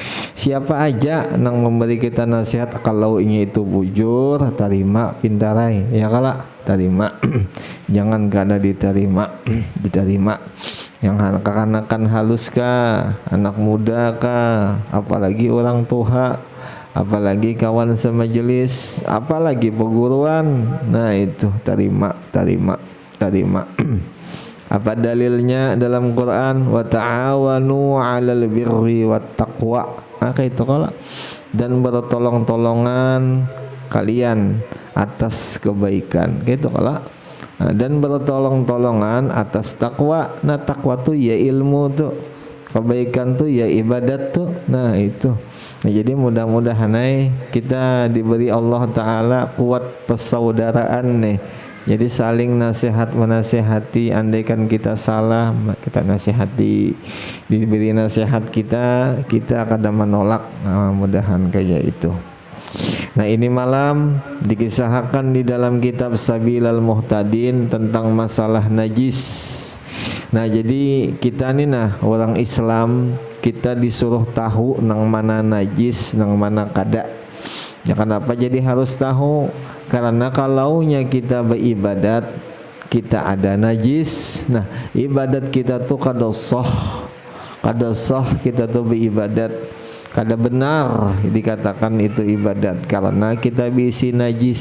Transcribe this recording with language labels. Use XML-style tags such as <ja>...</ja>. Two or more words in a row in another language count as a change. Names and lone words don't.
<bjn>Siapa aja nang memberi kita nasihat, kalau ini itu bujur terima pintarai ya kala terima jangan kada diterima yang anak-anak halus kah, anak muda kah, apalagi orang tua, apalagi kawan semajelis, apalagi perguruan.</bjn> <id>Nah itu terima. Apa dalilnya dalam Quran?</id> <ar>وتعاونوا على البر والتقوى.</ar> <bjn>Itu kala, dan bertolong-tolongan kalian atas kebaikan. Gitu kala.</bjn> <id>Dan bertolong-tolongan atas takwa. Nah takwa tuh ya ilmu tuh, kebaikan tuh ya ibadat tuh. Nah itu. Nah, jadi mudah-mudahan kita diberi Allah Ta'ala kuat persaudaraan nih. Jadi saling nasihat menasihati. Andaikan kita salah kita nasihati, diberi nasihat kita akan menolak. Nah, mudahan kayak itu. Nah ini malam dikisahkan di dalam kitab Sabilal Muhtadin tentang masalah najis. Nah jadi kita nih orang Islam, kita disuruh tahu nang mana najis nang mana kada. Ya kenapa jadi harus tahu? Karena kalaunya kita beribadat kita ada najis, nah ibadat kita tuh kada sah kita tuh beribadat, kada benar dikatakan itu ibadat karena kita bisi najis.</id>